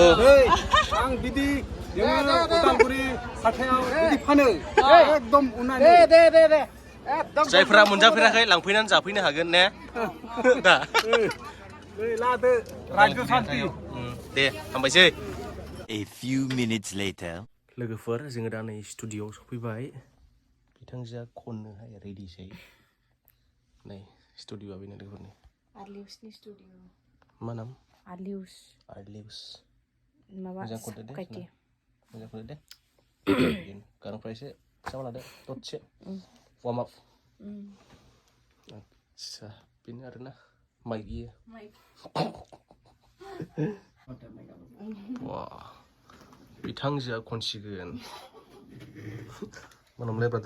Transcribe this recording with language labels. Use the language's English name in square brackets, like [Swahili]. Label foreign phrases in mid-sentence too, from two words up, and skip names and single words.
[Bodo] आं बिदि जोङो उदालगुरि हाथायाव बिदि फानो एकदम उनानै दे एकदम जायफ्रा मोनजाफेराखै लांफैनानै जाफैनो हागोन ने दा लादो रायजो सान्ति दे हामबायसै [English] A few minutes later. [Bodo] लोगोफोर जोङो दा नै स्टुडिअ'आव सफैबाय बिथांजोआ खननोहाय रेडिसै नै स्टुडिअ'आ बेनो लोगोफोरनि आर्लिउसनि स्टुडिअ मा नाम आर्लिउस माबा मोजां खनदो दे काइटि मोजां खनदो दे गारांफ्रा एसे फिसा लादो ददसे [English] warm up [Bodo] आच्छा बेनो आरोना माइक इयो वा बिथांजोआ खनसिगोन मा नामलाय ब्रादार